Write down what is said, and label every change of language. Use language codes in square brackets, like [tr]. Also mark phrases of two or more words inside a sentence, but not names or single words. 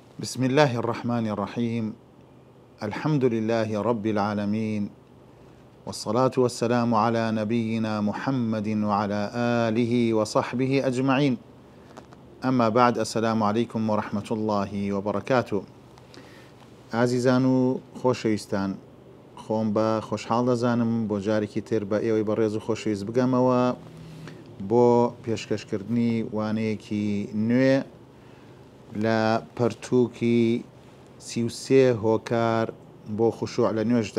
[ar] بسم الله الرحمن الرحيم. الحمد لله رب العالمين، والصلاة والسلام على نبينا محمد وعلى آله وصحبه أجمعين. أما بعد، السلام عليكم ورحمة الله وبركاته. [ckb] عزیزان و خۆشەویستان، خۆم بە خۆشحاڵ دەزانم بۆ جارێکی تر بە ئێوەی بەڕێز و خۆشەویست بگەمەوە بۆ پێشکەشکردنی وانەیەکی نوێ لە پەرتووکی 33 هۆکار بۆ خوشوع لە نوێژدا.